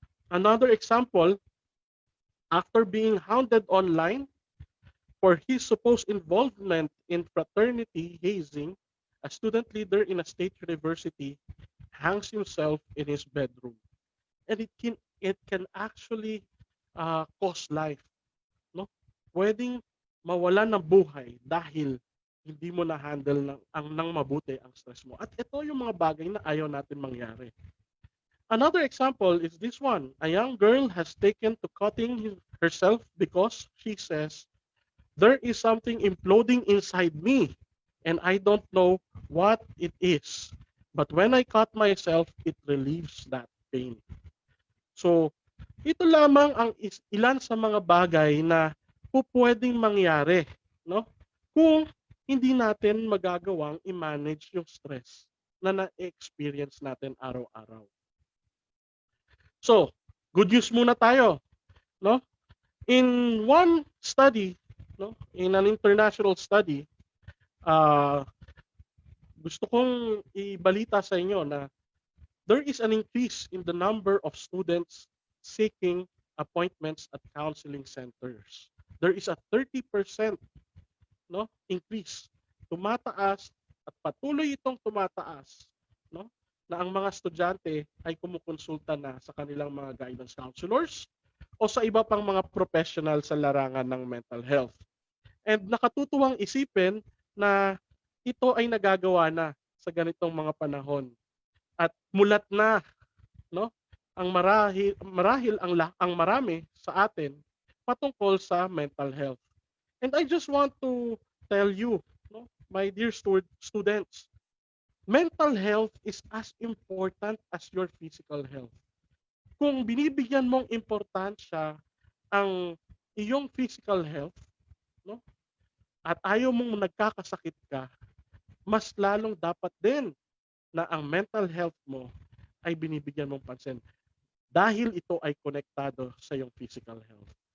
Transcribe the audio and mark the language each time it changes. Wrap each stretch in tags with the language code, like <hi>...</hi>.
<en>Another example, after being hounded online for his supposed involvement in fraternity hazing, a student leader in a state university hangs himself in his bedroom. And it can actually cost life. No?</en> <tl>Pwedeng mawalan ng buhay dahil hindi mo na-handle ng mabuti ang stress mo. At ito yung mga bagay na ayaw natin mangyari.</tl> <en>Another example is this one. A young girl has taken to cutting herself because she says, there is something imploding inside me and I don't know what it is. But when I cut myself, it relieves that pain.</en> <tl>So, ito lamang ang ilan sa mga bagay na pwedeng mangyari, no? Kung hindi natin magagawang i-manage yung stress na na-experience natin araw-araw.</tl> <en>So, good news</en> <tl>muna tayo. no?</tl> <en>In one study, no, in an international study, uh,</en> <tl>gusto kong ibalita sa inyo na</tl> <en>there is an increase in the number of students seeking appointments at counseling centers. There is a 30% no, increase.</en> <tl>Tumataas at patuloy itong tumataas, no, na ang mga estudyante ay kumukonsulta na sa kanilang mga guidance counselors o sa iba pang mga professional sa larangan ng mental health. And nakatutuwang isipin na ito ay nagagawa na sa ganitong mga panahon. At mulat na, no, ang marahil ang marami sa atin patungkol sa mental health.</tl> <en>And I just want to tell you, no, my dear students, mental health is as important as your physical health.</en> <tl>Kung binibigyan mong importansya ang iyong physical health, no, at ayaw mong nagkakasakit ka, mas lalong dapat din na ang mental health mo ay binibigyan mong pansin dahil ito ay konektado sa iyong physical health.</tl>